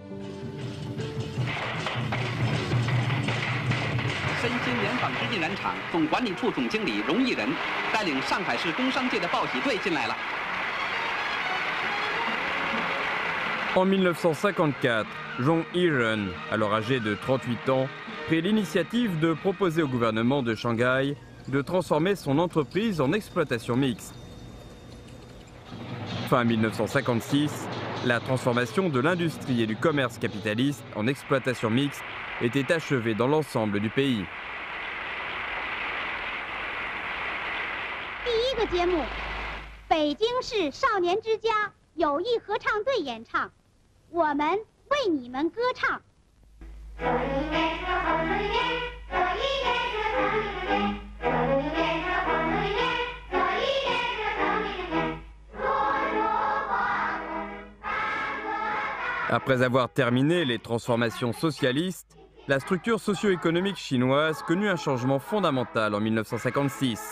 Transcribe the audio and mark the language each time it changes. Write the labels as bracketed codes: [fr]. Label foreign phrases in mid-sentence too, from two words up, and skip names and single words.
[fr] En 1954, Zhong Yiren, alors âgé de 38 ans, prit l'initiative de proposer au gouvernement de Shanghai de transformer son entreprise en exploitation mixte. Fin 1956, la transformation de l'industrie et du commerce capitaliste en exploitation mixte était achevée dans l'ensemble du pays. [zh] 第一个节目，北京市少年之家友谊合唱队演唱，我们为你们歌唱。 [fr] Après avoir terminé les transformations socialistes, la structure socio-économique chinoise connut un changement fondamental en 1956.